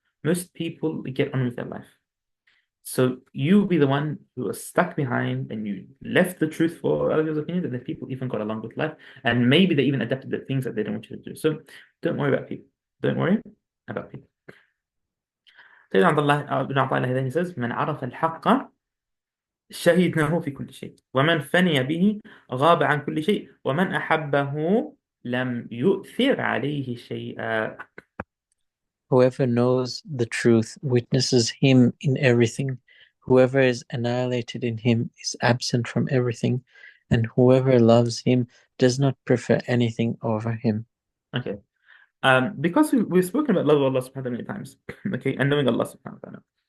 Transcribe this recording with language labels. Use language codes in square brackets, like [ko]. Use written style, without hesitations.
[en] Most people get on with their life. So you be the one who was stuck behind and you left the truth for other people's opinions, and the people even got along with life. And maybe they even adapted the things that they don't want you to do. So don't worry about people. Don't worry about people. [ar] سيدنا عبد الله بن عطاء الهذاني [en] says [ar] من عرف الحق شهدناه في كل شيء ومن فني به غاب عن كل شيء ومن أحبه لم يؤثر عليه شيئا. [en] Whoever knows the truth witnesses him in everything. Whoever is annihilated in him is absent from everything, and whoever loves him does not prefer anything over him. Okay. Because we've spoken about love of Allah subhanahu wa ta'ala many times, okay, and knowing Allah subhanahu wa ta'ala.